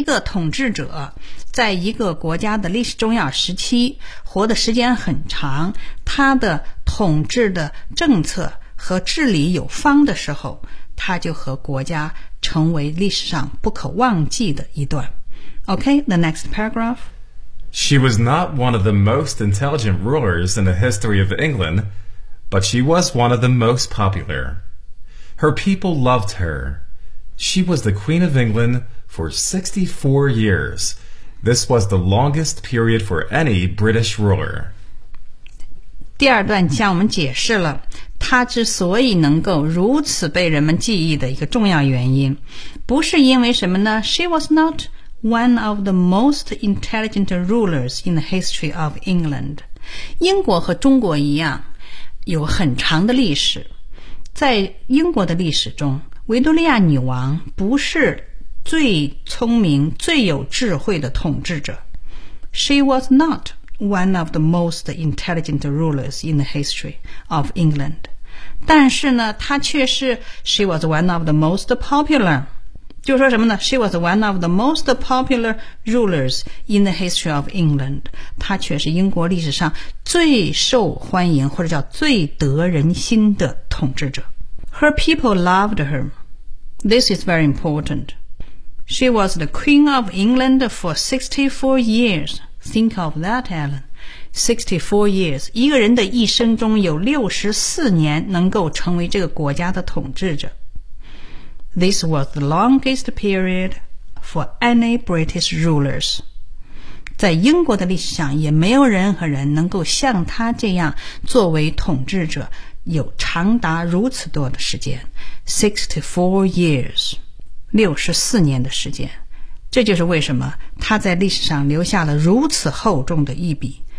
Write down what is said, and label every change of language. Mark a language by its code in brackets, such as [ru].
[zh] 个统治者在一个国家的历史重要时期活的时间很长，他的统治的政策和治理有方的时候，他就和国家成为历史上不可忘记的一段。 [en] OK, the next paragraph. She was not one of the most intelligent rulers in the history of England, but she was one of the most popular. Her people loved her. She was the Queen of England for 64 years. This was the longest period for any British ruler. [zh] 第二段向我们解释了他之所以能够如此被人们记忆的一个重要原因，不是因为什么呢？ [en] She was not one of the most intelligent rulers in the history of England. [zh] 英国和中国一样，有很长的历史。在英国的历史中，维多利亚女王不是最聪明、最有智慧的统治者。 [en] She was not. One of the most intelligent rulers in the history of England. [zh] 但是呢，他却是 [en] she was one of the most popular. [zh] 就是说什么呢？ [en] She was one of the most popular rulers in the history of England. [zh] 他却是英国历史上最受欢迎或者叫最得人心的统治者。 [en] Her people loved her. This is very important. She was the Queen of England for 64 years. Think of that, Alan. 64 years. [zh] 一个人的一生中有64年能够成为这个国家的统治者。 [en] This was the longest period for any British rulers. [zh] 在英国的历史上也没有任何人能够像他这样作为统治者有长达如此多的时间。 [en] 64 years. [zh] 64年的时间。这就是为什么他在历史上留下了如此厚重的一笔。